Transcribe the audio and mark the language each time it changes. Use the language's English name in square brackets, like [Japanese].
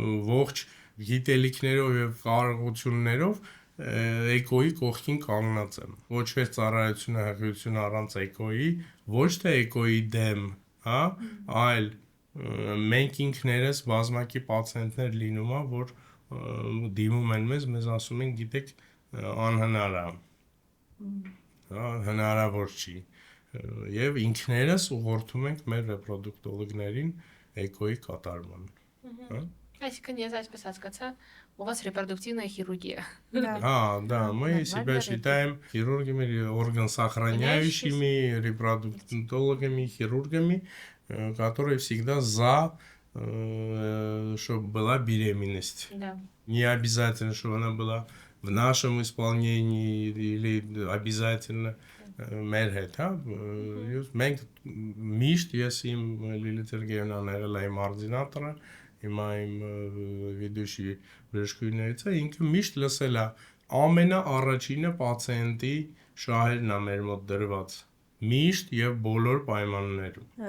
[Armenian] ողջ գիտելիքներով եւ կարողություններով էկոյի կողքին կանգնած եմ։ Ոչ ծառայությունը հղիություն առանց էկոյի, ոչ թե էկոյի դեմ, հա, այլ մենք ինքներս բազմակի պացիենտներ լինում է, որ դիմում են մեզ ասում են, գիտեք, անհնար է, հա, հնարավոր չի, եւ ինքներս ուղղորդում ենք մեր ռեպրոդուկտոլոգներին էկոյի կատարման, հա։ Այսինքն ես այսպես հասկացա, [Russian] у вас репродуктивная хирургия. Да, да, мы себя считаем хирургами, органосохраняющими, репродуктологами, хирургами, которые всегда за, чтобы была беременность. Да. Не обязательно, чтобы она была в нашем исполнении или обязательно [Armenian] մեր հետ, հա, մենք միշտ ես իմ Լիլիթ Սերգեյևնան եղել եմ որդինատորը, հիմա իմ վիդուշի բժշկուհիներից է, ինքը միշտ լսել է ամենաառաջինը պացիենտի շահերն է մեր մոտ դրված միշտ եւ բոլոր պայմաններում։